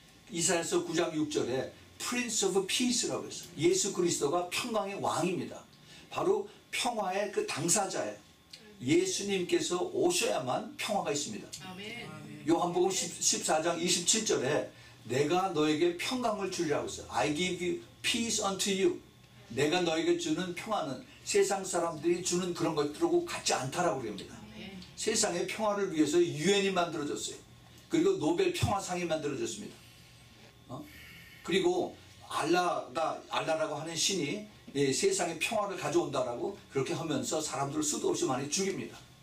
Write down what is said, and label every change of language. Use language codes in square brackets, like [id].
[ko] 이사야서 9장 6절에 Prince of Peace라고 했어요. 예수 그리스도가 평강의 왕입니다. 바로 평화의 그 당사자예요. 예수님께서 오셔야만 평화가 있습니다. 요한복음 14장 27절에 내가 너에게 평강을 주리라고 했어요. [en] I give you peace unto you. [ko] 내가 너에게 주는 평화는 세상 사람들이 주는 그런 것들하고 같지 않다라고 그럽니다. 세상의 평화를 위해서 유엔이 만들어졌어요. 그리고 노벨 평화상이 만들어졌습니다. 그리고 알라라고 하는 신이 세상에 평화를 가져온다라고 그렇게 하면서 사람들을 수도 없이 많이 죽입니다.